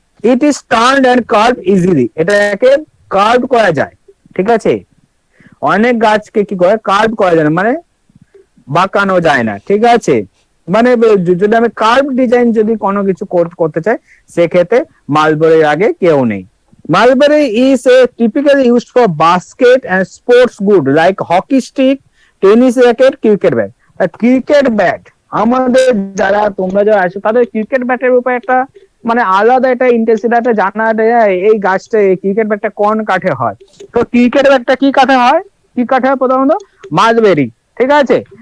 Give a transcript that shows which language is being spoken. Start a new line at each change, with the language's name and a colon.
English: it is turned and curve easily,
Bangla: এটাকে curve করা যায়, ঠিক আছে। অনেক গাছকে কি করে কার্ভ করা যায় না, মানে বাঁকানো যায় না, ঠিক আছে। মানে যদি আমি কার্ভ ডিজাইন যদি কোনো কিছু করতে চাই, সেক্ষেত্রে মালবেরির আগে কেউ নেই।
English: Mulberry is typically used for basket and sports good like hockey stick, tennis racket, cricket bat.
Bangla: Cricket bat আমাদের যারা তোমরা যারা আছো তাদের ক্রিকেট ব্যাটের উপর একটা মানে আলাদা একটা ইন্টেন্সিটি একটা জানা যায় এই গাছটা এই ক্রিকেট ব্যাটটা কোন কাঠে হয়। তো ক্রিকেট ব্যাটটা কি কাঠে হয়, কি কাঠে হয় প্রথমত মালবেরি, ঠিক আছে।